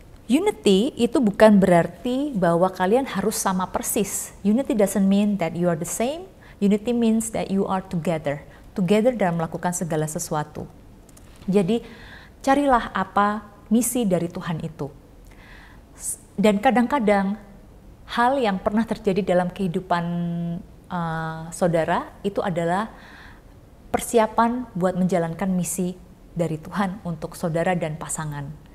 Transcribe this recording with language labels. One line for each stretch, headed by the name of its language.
Indonesian: Unity itu bukan berarti bahwa kalian harus sama persis.
English: Unity doesn't mean that you are the same. Unity means that you are together.
Indonesian: Together dalam melakukan segala sesuatu. Jadi carilah apa misi dari Tuhan itu. Dan kadang-kadang hal yang pernah terjadi dalam kehidupan saudara itu adalah persiapan buat menjalankan misi dari Tuhan untuk saudara dan pasangan.